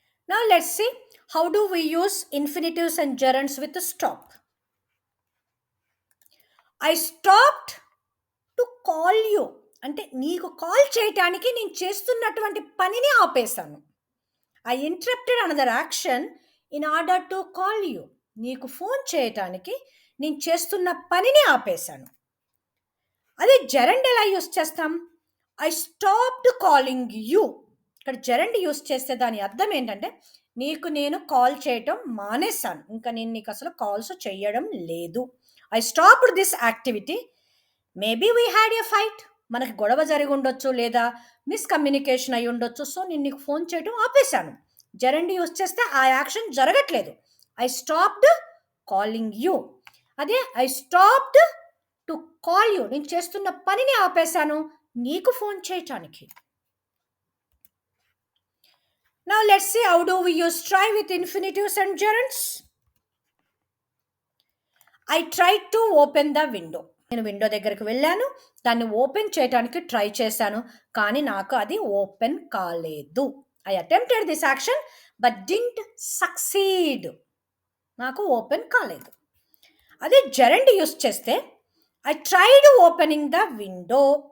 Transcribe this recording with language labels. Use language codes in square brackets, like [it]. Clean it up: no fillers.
[en] Now let's see how do we use infinitives and gerunds with a stop. I stopped to call you [te] అంటే నీకు call చేయటానికి నేను చేస్తున్నటువంటి పనిని ఆపేశాను. [en] I interrupted another action in order to call you. [te] నీకు phone చేయటానికి నేను చేస్తున్న పనిని ఆపేశాను. అదే జెరండ్ ఎలా యూస్ చేస్తాం? [en] I stopped calling you. [te] ఇక్కడ జెరండ్ యూస్ చేస్తే దాని అర్థం ఏంటంటే నీకు నేను కాల్ చేయటం మానేశాను. ఇంకా నేను నీకు అసలు కాల్స్ చేయడం లేదు. [en] I stopped this activity. Maybe we had a fight. [te] మనకి గొడవ జరిగి ఉండొచ్చు, లేదా మిస్కమ్యూనికేషన్ అయి ఉండొచ్చు. సో నేను నీకు ఫోన్ చేయడం ఆపేశాను. జెరండ్ యూస్ చేస్తే ఆ యాక్షన్ జరగట్లేదు. [en] I stopped calling you. అదే I stopped to call you. [te] నేను చేస్తున్న పనిని ఆపేశాను నీకు ఫోన్ చేయటానికి. [en] Now let's see how do we use try with infinitives and gerunds. I tried to open the window. [te] నేను విండో దగ్గరికి వెళ్ళాను, దాన్ని ఓపెన్ చేయడానికి ట్రై చేశాను, కానీ నాకు అది ఓపెన్ కాలేదు. [en] I attempted this action but didn't succeed. [te] నాకు ఓపెన్ కాలేదు. అదే జెరండ్ యూస్ చేస్తే [en] I tried opening the window.